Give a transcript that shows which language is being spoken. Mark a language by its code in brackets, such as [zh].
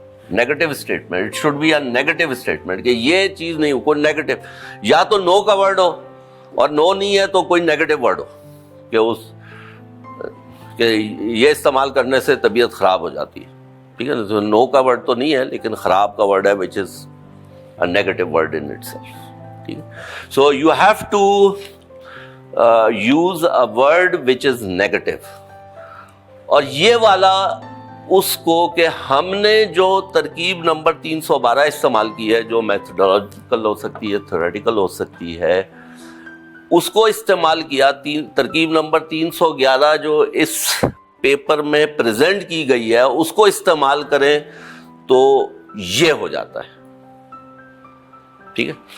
[ur] Negative statement, [en] it should be a negative statement [ur] کہ یہ چیز نہیں ہو, کوئی نیگیٹو, یا تو نو کا ورڈ ہو, اور نو نہیں ہے تو کوئی نیگیٹو ورڈ ہو کہ اس کہ یہ استعمال کرنے سے طبیعت خراب ہو جاتی ہے, ٹھیک ہے نا. نو کا ورڈ تو نہیں ہے لیکن خراب کا ورڈ ہے, [en] which is a negative word in itself, [ur] ٹھیک ہے. [en] So you have to use a word which is negative. [ur] اور یہ والا اس کو کہ ہم نے جو ترکیب نمبر 312 استعمال کی ہے, جو میتھڈولوجیکل ہو سکتی ہے, تھیوریٹیکل ہو سکتی ہے, اس کو استعمال کیا. ترکیب نمبر 311 جو اس پیپر میں پریزنٹ کی گئی ہے, اس کو استعمال کریں تو یہ ہو جاتا ہے, ٹھیک ہے.